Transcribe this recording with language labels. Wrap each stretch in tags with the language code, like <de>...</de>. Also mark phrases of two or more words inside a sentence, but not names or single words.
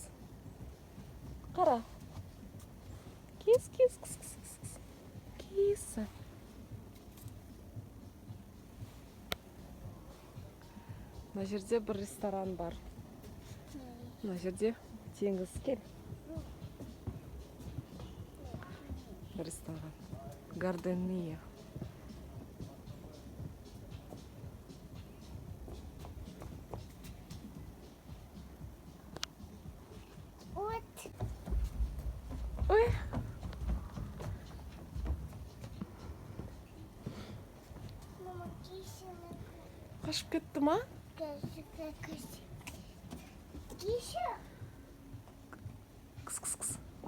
<kk>Қара. Кис, кис, кис, кис, кис. Киса. Мына жерде бір ресторан бар. Мына жерде теңіз. Кел. Ресторан. Гардения. Ой. Қашып кетті ма? Кыс, кыс, кыс.</kk>